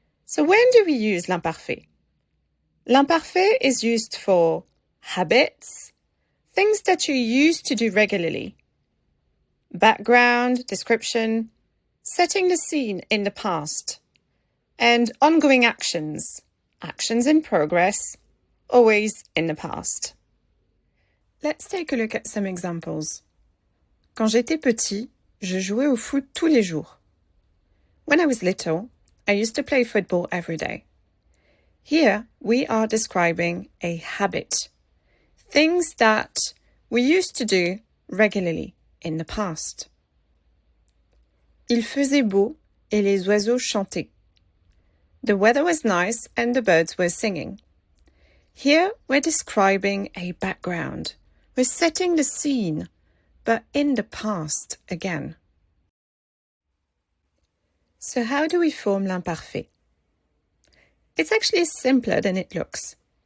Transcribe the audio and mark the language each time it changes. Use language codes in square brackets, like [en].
[en] So when do we use l'imparfait? L'imparfait is used for habits, things that you used to do regularly, background, description, setting the scene in the past, and ongoing actions, actions in progress, always in the past. Let's take a look at some examples. [fr] Quand j'étais petit, je jouais au foot tous les jours. [en] When I was little, I used to play football every day. Here, we are describing a habit, things that we used to do regularly in the past. [fr] Il faisait beau et les oiseaux chantaient. [en] The weather was nice and the birds were singing. Here, we're describing a background. We're setting the scene, but in the past again. So how do we form l'imparfait? It's actually simpler than it looks.